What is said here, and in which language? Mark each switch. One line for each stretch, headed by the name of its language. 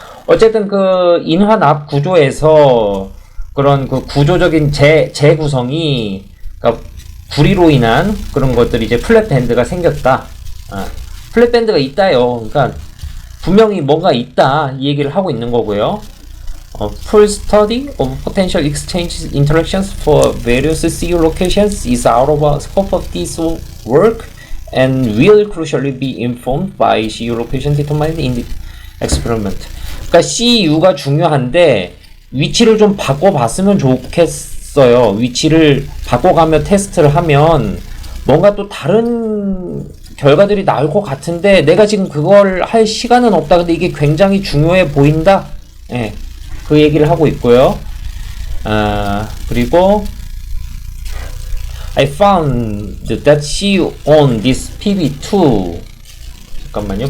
Korean: 어쨌든 그 인화납 구조에서 그런 그 구조적인 재구성이, 그러니까 구리로 인한 그런 것들이 이제 플랫밴드가 생겼다. 플랫밴드가 있다요. 그러니까 분명히 뭔가 있다 이 얘기를 하고 있는 거고요.
English: Full study of potential exchange interactions for various CU locations is out of the scope of this work and will crucially be informed by CU location determined in the experiment.
Korean: 그러니까 CU가 중요한데 위치를 좀 바꿔봤으면 좋겠어요. 위치를 바꿔가며 테스트를 하면 뭔가 또 다른 결과들이 나올 것 같은데 내가 지금 그걸 할 시간은 없다. 근데 이게 굉장히 중요해 보인다. 예, 그 얘기를 하고 있고요.
English: 그리고 I found that she on this PB2
Korean: 잠깐만요.